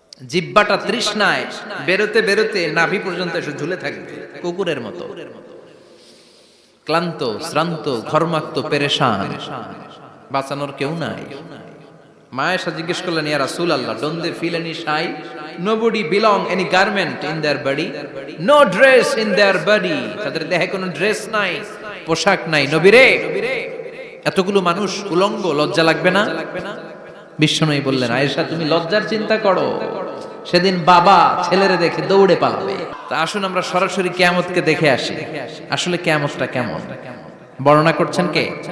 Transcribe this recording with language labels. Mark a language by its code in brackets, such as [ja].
[bn] জিহ্বাটা তৃষ্ণায় বেরোতে বেরোতে নাভি পর্যন্ত এসে ঝুলে থাকবে কুকুরের মতো, ক্লান্ত শ্রান্ত ঘর্মাক্ত পেরেশান, বাঁচানোর কেউ নাই। মায়েশা জিজ্ঞেস করলেন, [en] ইয়া রাসূলুল্লাহ, don't they feel any shy? Nobody belong any garment in their body, no dress in their body. [bn] তাদের দেহে কোনো ড্রেস নাই, পোশাক নাই। নবীরে, এতগুলো মানুষ উলঙ্গ, লজ্জা লাগবে না? বিশ্বনবী বললেন, আয়েশা তুমি লজ্জার চিন্তা করো, সেদিন বাবা ছেলেরে দেখে দৌড়ে পালাবে। তা আসুন আমরা সরাসরি কিয়ামতকে দেখে আসি। আসলে কিয়ামতটা কেমন বর্ণনা করছেন কে?